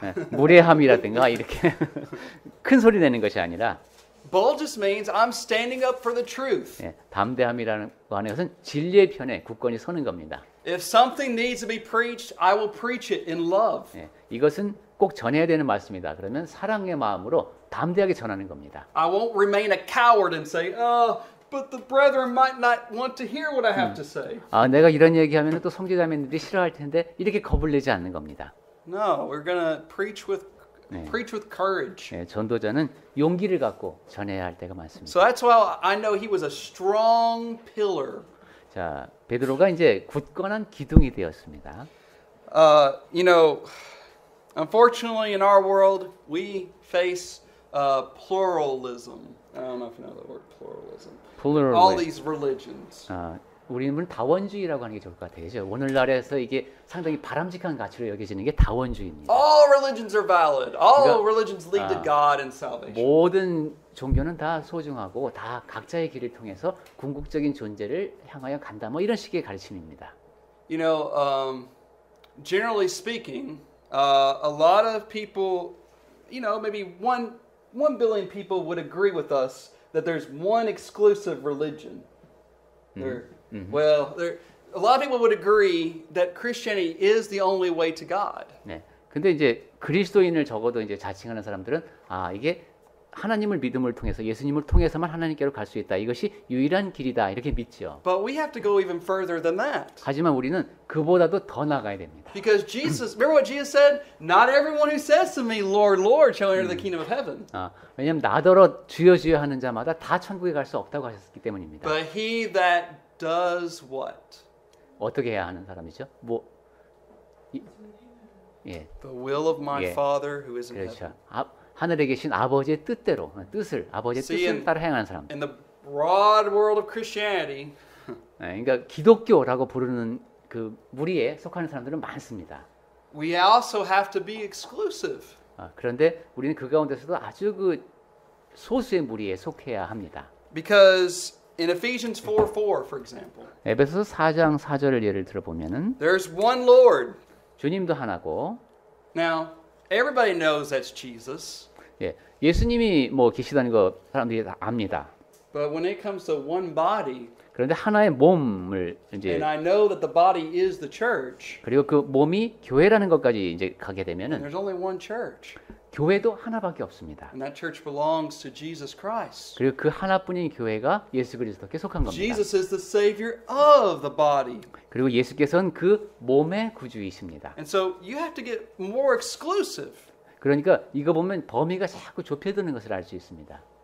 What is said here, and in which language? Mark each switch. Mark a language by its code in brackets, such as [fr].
[ko] 무례함이라든가 이렇게 큰 소리 내는 것이 아니라 [en] Bold just means I'm standing up for the truth. [ko] 담대함이라는 거 하는 것은 진리의 편에 굳건히 서는 겁니다. [en] If something needs to be preached, I will preach it in love. [ko] 이것은 꼭 전해야 되는 말씀이다. 그러면 사랑의 마음으로 담대하게 전하는 겁니다. [en] I won't remain a coward and say, but the brethren might not want to hear what I have to say. [ko] 내가 이런 얘기하면 또 성지자매들이 싫어할 텐데 이렇게 겁을 내지 않는 겁니다. [en] No, we're going to preach with courage. [ko] 전도자는 용기를 갖고 전해야 할 때가 많습니다. [en] So that's why I know he was a strong pillar. [ko] 자, 베드로가 이제 굳건한 기둥이 되었습니다. [en] You know, unfortunately in our world, we face pluralism. I don't know if you know the word pluralism. All these religions. [ko] 우리는 다원주의라고 하는 게 좋을 것 같아요. 그죠? 오늘날에서 이게 상당히 바람직한 가치로 여겨지는 게 다원주의입니다. [en] All religions are valid. All religions lead to God and salvation. [ko] 모든 종교는 다 소중하고 다 각자의 길을 통해서 궁극적인 존재를 향하여 간다. 뭐 이런 식의 가르침입니다. [en] You know, generally speaking, a lot of people, you know, maybe 1 billion people would agree with us that there's one exclusive religion. Well, a lot of people would agree that Christianity is the only way to God. [ko] 네. 근데 이제 그리스도인을 적어도 이제 자칭하는 사람들은 이게 하나님을 믿음을 통해서 예수님을 통해서만 하나님께로 갈 수 있다. 이것이 유일한 길이다. 이렇게 믿죠. [en] But we have to go even further than that. [ko] 하지만 우리는 그보다도 더 나가야 됩니다. [en] Because Jesus, remember what Jesus said? Not everyone who says to me, Lord, Lord, shall enter the kingdom of heaven. [ko] 왜냐하면 나더러 주여 주여 하는 자마다 다 천국에 갈 수 없다고 하셨기 때문입니다. [en] But he that does what? [ko] 어떻게 해야 하는 사람이죠? [en] The will of my Father who is in [ko] 그렇죠. [en] heaven. [ko] 하늘에 계신 아버지의 뜻대로 아버지의 뜻을 따라 행하는 사람. [en] In the broad world of Christianity, [ko] 그러니까 기독교라고 부르는 그 무리에 속하는 사람들은 많습니다. [en] we also have to be exclusive. [ko] 그런데 우리는 그 가운데서도 아주 그 소수의 무리에 속해야 합니다. [en] Because in Ephesians 4:4, for example, [ko] 에베소서 4장 4절을 예를 들어 보면은 [en] there's one Lord. [ko] 주님도 하나고. [en] Now, everybody knows that's Jesus. [ko] 예수님이 뭐 계시다는 거 사람들이 다 압니다. [en] But when it comes to one body, [ko] 그런데 하나의 몸을 이제 [en] and I know that the body is the church. [ko] 그리고 그 몸이 교회라는 것까지 이제 가게 되면은 [en] There's only one church. [ko] 교회도 하나밖에 없습니다. [en] And that church belongs to Jesus Christ. [ko] 그리고 그 하나뿐인 교회가 예수 그리스도께 속한 겁니다. [en] Jesus is the savior of the body. [ko] 그리고 예수께서는 그 몸의 구주이십니다. [en] And so you have to get more exclusive. [ko] 그러니까 이거 보면 범위가 자꾸 좁혀드는 것을 알 수 있습니다.